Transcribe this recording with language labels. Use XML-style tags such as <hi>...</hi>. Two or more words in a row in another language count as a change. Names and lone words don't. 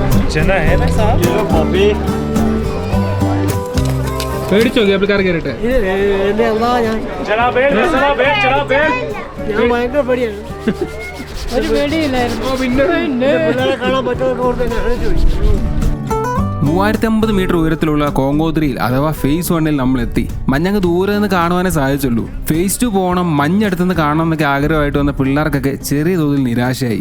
<hi>चना है ना साहब ये लो कॉफी</hi> <ml>പേടിച്ചോ കേബിൾ കാർ കയറിയിട്ട്?</ml> <hi>चना बेल चना बेल चना बेल</hi> <ml>ഞാൻ ഭയങ്കര പേടിയാണ്. ഒരു പേടിയില്ലായിരുന്നു. പിന്നെ പിള്ളേരെ കാണാൻ പറ്റുമെന്ന് ഓർത്ത് തന്നെയാണ് ചോദിച്ചത്. 3050 മീറ്റർ ഉയരത്തിലുള്ള കോങ്കോ 3 അഥവാ ഫേസ് 1 നമ്മൾ എത്തി. മഞ്ഞങ്ങ് ദൂരെ നിന്ന് കാണുവാനേ സാധിച്ചുള്ളൂ. ഫേസ് 2 പോകണം, മഞ്ഞടുത്തുനിന്ന് കാണണം എന്നൊക്കെ ആഗ്രഹമായിട്ട് വന്ന പിള്ളേർക്കൊക്കെ ചെറിയ തോതിൽ നിരാശയായി.</ml>